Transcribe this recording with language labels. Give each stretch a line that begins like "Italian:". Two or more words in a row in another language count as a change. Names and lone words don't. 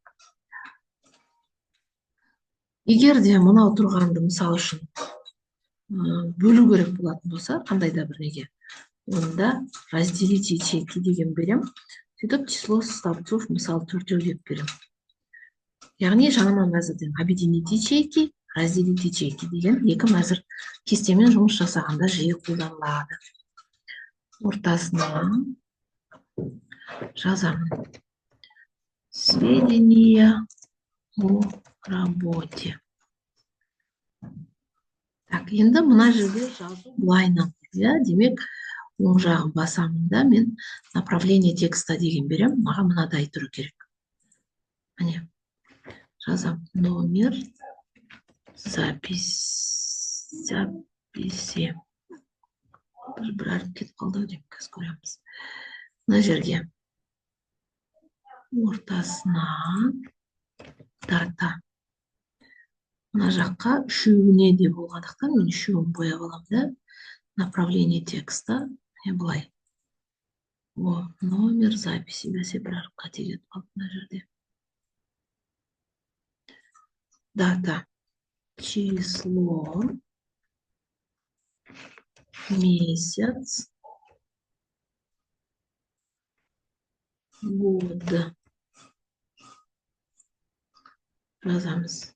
Kazakh: Егер де мынау тұрғанды мысал үшін бөлу керек болатын болса, қандай да бір неге, онда
Russian: разделить ячейки
Kazakh: деген берем. Сөйтіп
Russian: число столбцов
Kazakh: мысал 4 деп берем. Яғни жаңа мәзірден
Russian: объединить ячейки, разделить ячейки
Kazakh: деген екі мәзір кестемен жұмыс жасағанда жиі қолданылады. Ортасына жазамын.
Russian: Сведения о работе.
Kazakh: Так, енді мына жерде жазу былайынан. Демек, оң жағын басамын да, мен
Russian: направление текста
Kazakh: деген берем. Маған мынадай тұру керек. Міне, жазам
Russian: номер записи.
Kazakh: Бір әріп кетіп қалды деп кәз көреміз. Мына жерге ортасына дата. Мына жаққа үшеуіне де болғандықтан мен үшеуін бояп аламын да.
Russian: Направление текста.
Kazakh: Міне былай.
Russian: Номер записи.
Kazakh: Бәсе бір әріп қате кетіп қалды мына жерде.
Russian: Дата. Число. Месяц. Год.
Kazakh: Жазамыз.